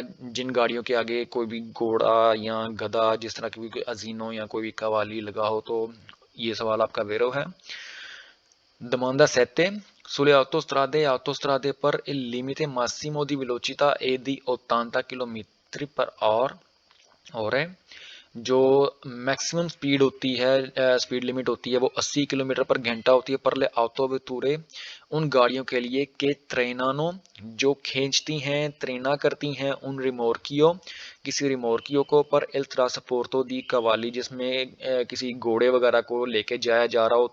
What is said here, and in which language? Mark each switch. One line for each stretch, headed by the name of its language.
Hindi: जिन गाड़ियों के आगे कोई भी घोड़ा या गधा जिस तरह की कोई अजीनो या कोई भी कवाली लगा हो, तो ये सवाल आपका वेरो है। Domanda 7
Italian: Sulle autostrade per il limite massimo di velocità è di 80 km per ore।
Hindi: जो मैक्सिमम स्पीड होती है, स्पीड लिमिट होती है वो 80 किलोमीटर पर घंटा होती है पर ले autovetture उन गाड़ियों के लिए के ट्रेनानो जो खींचती हैं, ट्रेना करती हैं उन रिमोर्कियो किसी रिमोर्कियो को पर एल ट्रांसपोर्टो दी कवाली जिसमें किसी घोड़े वगैरह को लेके जाया जा रहा हो।